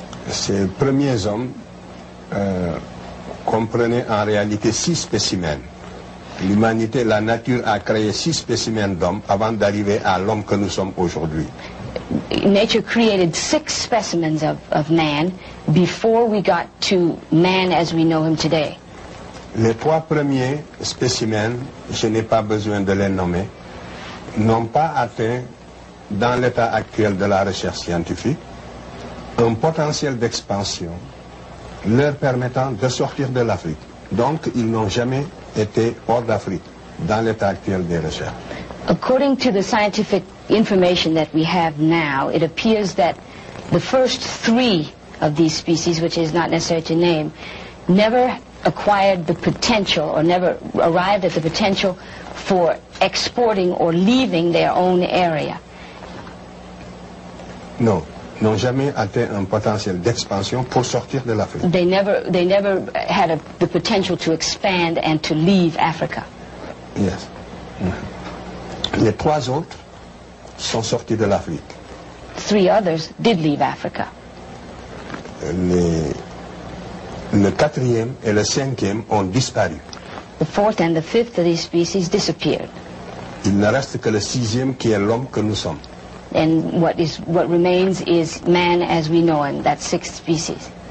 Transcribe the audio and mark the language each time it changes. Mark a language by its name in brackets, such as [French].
[French] Ces premiers hommes comprenaient en réalité 6 spécimens. L'humanité, la nature a créé 6 spécimens d'hommes avant d'arriver à l'homme que nous sommes aujourd'hui. [English] Nature created 6 specimens of man before we got to man as we know him today. [French] Les 3 premiers spécimens, je n'ai pas besoin de les nommer, n'ont pas atteint, dans l'état actuel de la recherche scientifique, un potentiel d'expansion leur permettant de sortir de l'Afrique. Donc, ils n'ont jamais été hors d'Afrique, dans l'état actuel des recherches. [English] According to the scientific information that we have now, it appears that the first 3 of these species, which is not necessary to name, never acquired the potential or never arrived at the potential for exporting or leaving their own area. [French] Non, n'ont jamais atteint un potentiel d'expansion pour sortir de l'Afrique. [English] They never had the potential to expand and to leave Africa. Yes. [French] Les 3 autres sont sortis de l'Afrique. [English] 3 others did leave Africa. [French] Le 4e et le 5e ont disparu. [English] The 4th and the 5th of these species disappeared. [French] Il ne reste que le 6e qui est l'homme que nous sommes. [English] And what remains is man as we know him, that sixth species.